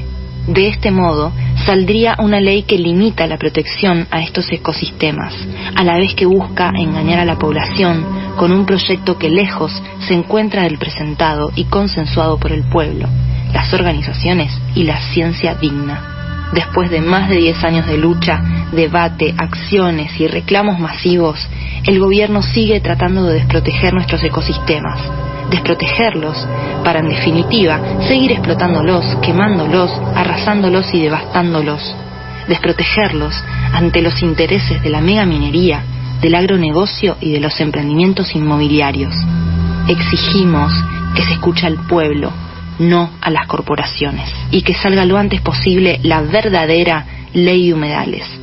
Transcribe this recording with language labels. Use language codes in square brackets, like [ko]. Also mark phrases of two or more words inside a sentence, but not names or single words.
[es] De este modo, saldría una ley que limita la protección a estos ecosistemas, a la vez que busca engañar a la población con un proyecto que lejos se encuentra del presentado y consensuado por el pueblo, las organizaciones y la ciencia digna. Después de más de 10 años de lucha, debate, acciones y reclamos masivos, el gobierno sigue tratando de desproteger nuestros ecosistemas, desprotegerlos para, en definitiva, seguir explotándolos, quemándolos, arrasándolos y devastándolos, desprotegerlos ante los intereses de la megaminería, del agronegocio y de los emprendimientos inmobiliarios. Exigimos que se escuche al pueblo, no a las corporaciones, y que salga lo antes posible la verdadera ley de humedales.